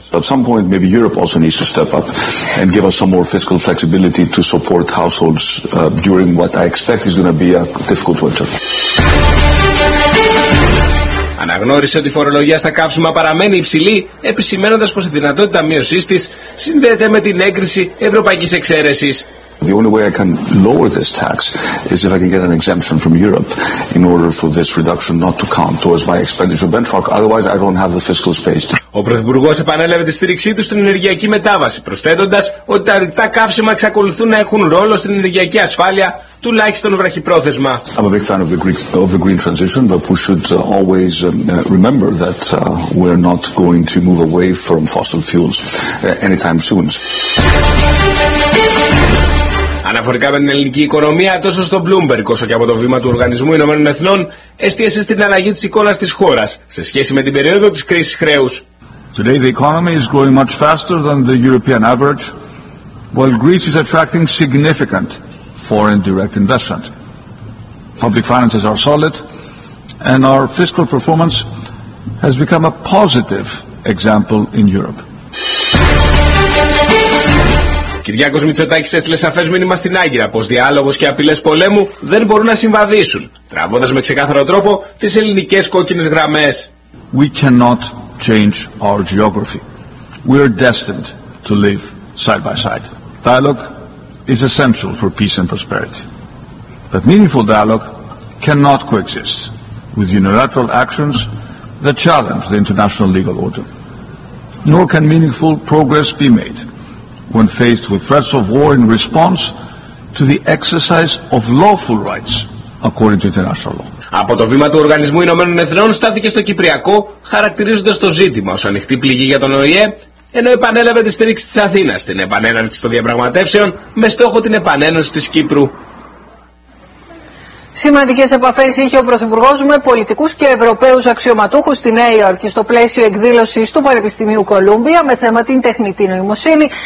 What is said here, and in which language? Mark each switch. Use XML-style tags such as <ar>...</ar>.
<en>At some point maybe Europe also needs to step up and give us some more fiscal flexibility to support households during what I expect is going to be a difficult winter.</en> <el>Αναγνώρισε ότι η φορολογία στα καύσιμα παραμένει υψηλή, επισημένοντας πως η δυνατότητα μείωσής της συνδέεται με την έγκριση ευρωπαϊκής εξαίρεσης.</el> <en>The only way I can lower this tax is if I can get an exemption from Europe in order for this reduction not to count towards my expenditure benchmark. Otherwise, I don't have the fiscal space.</en> <el>Ο Πρωθυπουργός επανέλαβε τη στήριξή του στην ενεργειακή μετάβαση, προσθέτοντας ότι τα ρητά καύσιμα εξακολουθούν να έχουν ρόλο στην ενεργειακή ασφάλεια, τουλάχιστον βραχυπρόθεσμα.</el> <en>I'm a big fan of the green transition, but we should always remember that we're not going to move away from fossil fuels anytime soon.</en> <el>Αναφορικά με την ελληνική οικονομία, τόσο στο Bloomberg όσο και από το βήμα του Οργανισμού Ηνωμένων Εθνών, εστίασε στην αλλαγή της εικόνας της χώρας σε σχέση με την περίοδο της κρίσης χρέους.</el> <en>Today the economy is growing much faster than the European average, while Greece is attracting significant foreign direct investment. Public finances are solid and our fiscal performance has become a positive example in Europe.</en> <el>Κυριάκος Μητσοτάκης έστειλε σαφές μήνυμα στην Άγκυρα πως διάλογος και απειλές πολέμου δεν μπορούν να συμβαδίσουν, τραβώντας με ξεκάθαρο τρόπο τις ελληνικές κόκκινες γραμμές.</el> <en>We cannot change our geography. We are destined to live side by side. Dialogue is essential for peace and prosperity. But meaningful dialogue cannot coexist with unilateral actions that challenge the international legal order. Nor can meaningful progress be made when faced with threats of war in response to the exercise of lawful rights according to international law.</en> <el>Από το βήμα του Οργανισμού Ηνωμένων Εθνών στάθηκε στο Κυπριακό, χαρακτηρίζοντας το ζήτημα ως ανοιχτή πληγή για τον ΟΗΕ, ενώ επανέλαβε τη στήριξη της Αθήνας στην επανέναρξη των διαπραγματεύσεων με στόχο την επανένωση της Κύπρου. Σημαντικές επαφές είχε ο Πρωθυπουργός με πολιτικούς και Ευρωπαίους αξιωματούχους στη Νέα Υόρκη στο πλαίσιο εκδήλωσης του Πανεπιστημίου Κολούμπια με θέμα την τεχνητή νοημοσύνη.</el>